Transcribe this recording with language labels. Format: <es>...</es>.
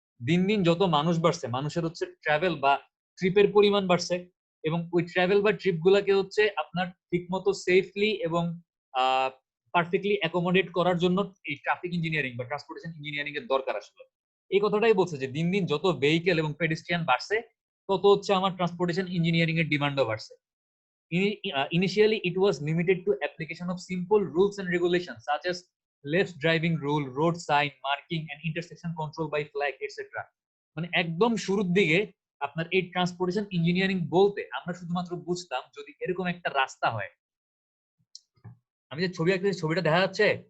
<bn>দিন দিন যত মানুষ বাড়ছে, মানুষের হচ্ছে ট্রাভেল বা ট্রিপের পরিমাণ বাড়ছে, এবং ওই ট্রাভেল বা ট্রিপ গুলাকে হচ্ছে আপনার ঠিক মতো সেফলি এবং পারফেক্টলি অ্যাকোমোডেট করার জন্য এই ট্রাফিক ইঞ্জিনিয়ারিং বা ট্রান্সপোর্টেশন ইঞ্জিনিয়ারিং এর দরকার আসলে। এই কথাটাই বলছে যে দিন দিন যত ভেহিকেল এবং পেডিস্ট্রিয়ান বাড়ছে, তত হচ্ছে আমার ট্রান্সপোর্টেশন ইঞ্জিনিয়ারিং এর ডিমান্ডও বাড়ছে।</bn> <en>Initially, it was limited to application of simple rules and regulations such as left driving rule, road sign, marking, and intersection control by flag, etc.</en> <bn>মানে একদম শুরুর দিকে আপনার এই ট্রান্সপোর্টেশন ইঞ্জিনিয়ারিং বলতে আমরা শুধুমাত্র বুঝতাম যদি এরকম একটা রাস্তা হয়। আমি যে ছবি আঁকতেছি, ছবিটা দেখা যাচ্ছে?</bn>